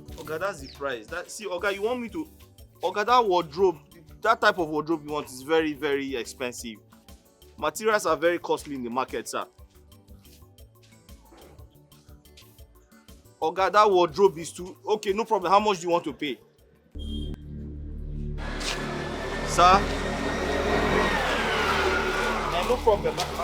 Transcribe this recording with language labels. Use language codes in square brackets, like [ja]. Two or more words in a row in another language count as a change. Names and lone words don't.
[en] Oga, that's the price. See, Oga, you want me to... Oga, that wardrobe, that type of wardrobe you want is very, very expensive. Materials are very costly in the market, sir. Oga, that wardrobe is too... Okay, no problem. How much do you want to pay? Sir? No problem.